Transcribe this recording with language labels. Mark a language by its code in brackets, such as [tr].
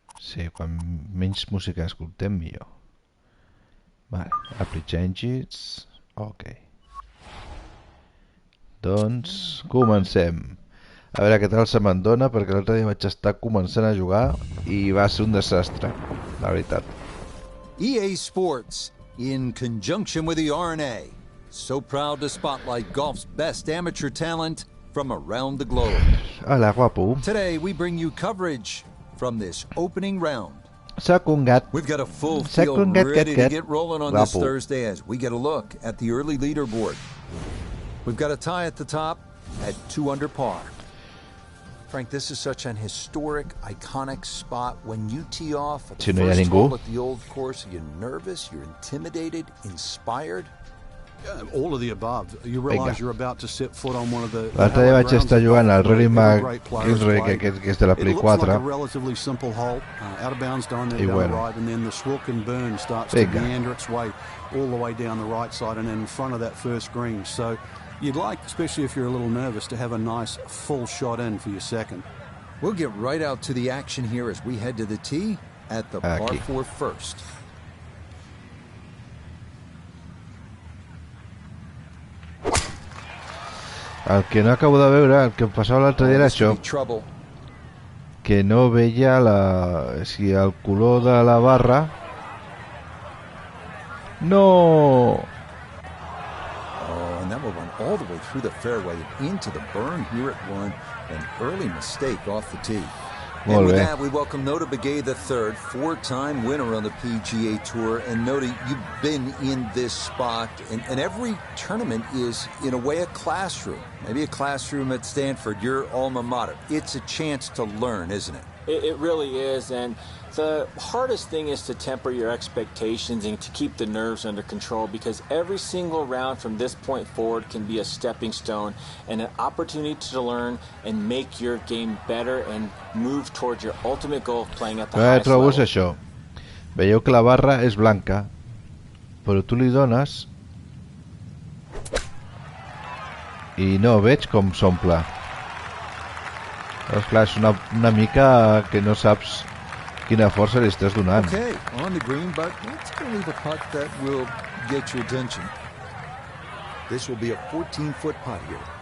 [ca] Sí, quan menys música escoltem, millor. Vale, [en] apply changes. [ca] Ok. Doncs comencem. A veure què tal se me'n dona, perquè l'altre dia vaig estar començant a jugar i va ser un desastre, la veritat. [en] EA Sports, in conjunction with the RNA, so proud to spotlight golf's best amateur talent from around the globe. [ca] Hola, guapo. [en] Today we bring you coverage from this opening round. [ca] Soc un gat. [en] We've got a full field ready to get rolling on this Thursday as we get a look at the early leaderboard. We've got a tie at the top at 2 under par. Frank, this is such an historic, iconic spot. When you tee off at the first hole at the old course, are you nervous? You're intimidated? Inspired? All of the above. You realize you're about to set foot on one of the... [ca] L'altre dia vaig estar jugant al Rory McIlroy, que és de la Play 4. [en] It looks like a relatively simple hole. Out of bounds down there down the right, and then the Swilk and Burn starts to meander its way all the way down the right side and in front of that first green. So you'd like, especially if you're a little nervous, to have a nice full shot in for your second. We'll get right out to the action here as we head to the tee at the par 4 first. [ca] El que no acabo de veure, el que em passava l'altre dia era això, que no veia si el color de la barra. No! [en] And that will run all the way through the fairway into the burn here at 1. An early mistake off the tee. And with that, we welcome Nota Begay III, 4-time winner on the PGA Tour. And Nota, you've been in this spot, and every tournament is, in a way, a classroom. Maybe a classroom at Stanford, your alma mater. It's a chance to learn, isn't it? It really is, and the hardest thing is to temper your expectations and to keep the nerves under control, because every single round from this point forward can be a stepping stone and an opportunity to learn and make your game better and move towards your ultimate goal of playing at the highest level. [ca] Això. Veieu que la barra és blanca, però tu li dones i no veig com s'omple. Doncs clar, és una mica que no saps quina força li estàs donant. [en] Okay, on the green, but let's go leave a putt that will get your attention. This will be a 14-foot putt here.